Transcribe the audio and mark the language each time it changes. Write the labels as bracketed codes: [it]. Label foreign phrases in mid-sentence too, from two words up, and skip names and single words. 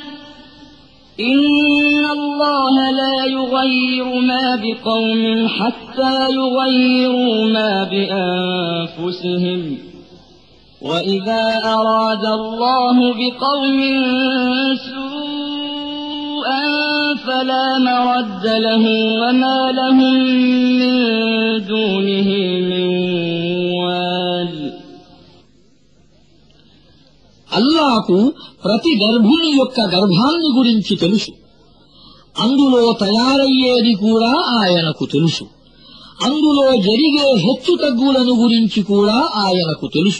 [ar] إن الله لا يغير ما بقوم حتى يغيروا ما بأنفسهم وإذا أراد الله بقوم سوءا فلا مرد له وما لهم من دونه من وال. [te] అల్లాహకు ప్రతి గర్భిణి యొక్క గర్భాన్ని గురించి తెలుసు. అందులో తయారయ్యేది కూడా ఆయనకు తెలుసు. అందులో జరిగే హెచ్చుతగ్గులను గురించి కూడా ఆయనకు తెలుసు.